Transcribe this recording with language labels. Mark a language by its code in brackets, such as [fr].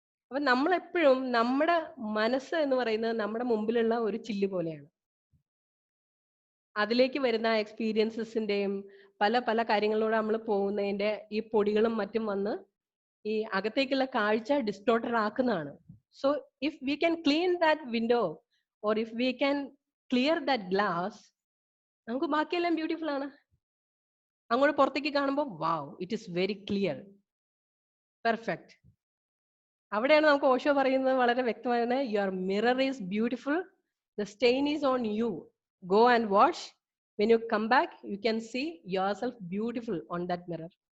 [ml] അപ്പൊ നമ്മളെപ്പോഴും നമ്മുടെ മനസ്സ് എന്ന് പറയുന്നത് നമ്മുടെ മുമ്പിലുള്ള ഒരു ചില്ല് പോലെയാണ്. അതിലേക്ക് വരുന്ന എക്സ്പീരിയൻസസിന്റെയും പല പല കാര്യങ്ങളിലൂടെ നമ്മൾ പോകുന്നതിന്റെ ഈ പൊടികളും മറ്റും വന്ന് ഈ അകത്തേക്കുള്ള കാഴ്ച distorted ആക്കുന്നതാണ്. [en] So if we can clean that window or if we can clear that glass, [ml] നമുക്ക് ബാക്കിയെല്ലാം ബ്യൂട്ടിഫുൾ ആണ്. അങ്ങോട്ട് പുറത്തേക്ക് കാണുമ്പോൾ [en] Wow, it is very clear, perfect. [ml] അവിടെയാണ് നമുക്ക് ഓഷോ പറയുന്നത് വളരെ വ്യക്തമാണ്, [en] Your mirror is beautiful, the stain is on you, go and wash, when you come back you can see yourself beautiful on that mirror.